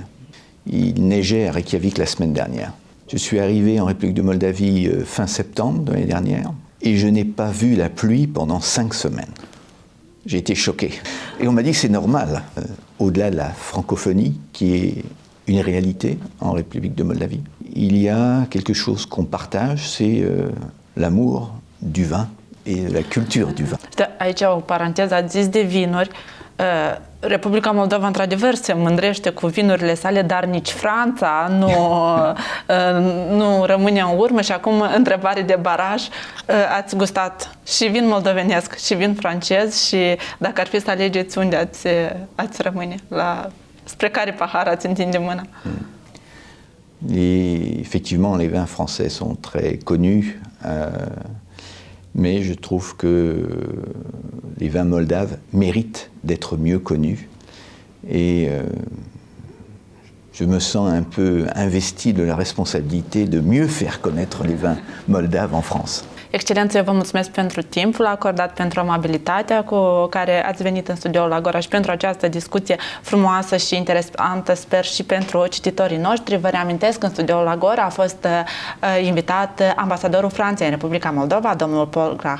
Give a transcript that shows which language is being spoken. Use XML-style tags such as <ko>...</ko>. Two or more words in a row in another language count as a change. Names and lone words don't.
<fr>Il neigeait à Reykjavik la semaine dernière. Je suis arrivé en République de Moldavie fin septembre de l'année dernière, et je n'ai pas vu la pluie pendant 5 semaines. J'ai été choqué. Et on m'a dit que c'est normal, au-delà de la francophonie, qui est une réalité en République de Moldavie. Il y a quelque chose qu'on partage, c'est l'amour du vin et la culture du vin.</fr> <ro>Aici o paranteză, ați zis de vinuri. Republica Moldova, într-adevăr, se mândrește cu vinurile sale, dar nici Franța nu rămâne în urmă. Și acum, întrebare de baraj, ați gustat și vin moldovenesc și vin francez și dacă ar fi să alegeți unde ați rămâne, spre care pahar ați întinde mâna?</ro> <fr>Effectivement, les vins français sont très connus, mais je trouve que les vins moldaves méritent d'être mieux connus et je me sens un peu investi de la responsabilité de mieux faire connaître les vins moldaves en France.</fr> <ro>Excelență, eu vă mulțumesc pentru timpul acordat, pentru amabilitatea cu care ați venit în studioul Agora și pentru această discuție frumoasă și interesantă, sper și pentru cititorii noștri. Vă reamintesc că în studioul Agora a fost invitat ambasadorul Franței în Republica Moldova, domnul Paul Graham.</ro>